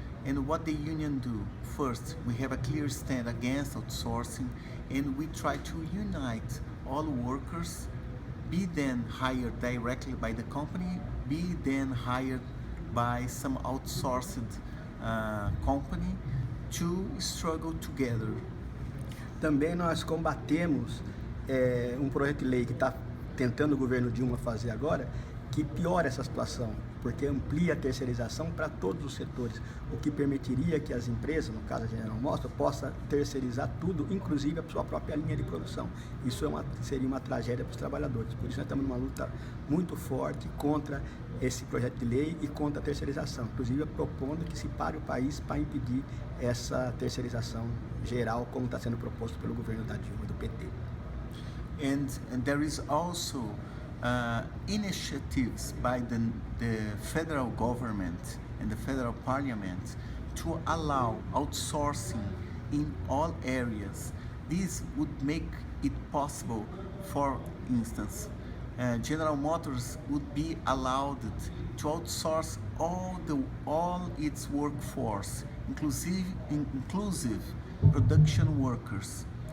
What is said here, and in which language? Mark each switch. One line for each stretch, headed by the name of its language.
English: And what the union do? First, we have a clear stand against outsourcing, and we try to unite all workers, be then hired directly by the company, be then hired by some outsourced company, to struggle together.
Portuguese: Também nós combatemos um projeto de lei que está tentando o governo Dilma fazer agora, que piora essa situação, porque amplia a terceirização para todos os setores, o que permitiria que as empresas, no caso a General Motors, possa terceirizar tudo, inclusive a sua própria linha de produção. Isso seria uma tragédia para os trabalhadores. Por isso nós estamos numa luta muito forte contra esse projeto de lei e contra a terceirização, inclusive propondo que se pare o país para impedir essa terceirização geral, como está sendo proposto pelo governo da Dilma, do PT.
English: And there is also initiatives by the federal government and the federal parliament to allow outsourcing in all areas. This would make it possible, for instance, General Motors would be allowed to outsource all its workforce, inclusive production workers.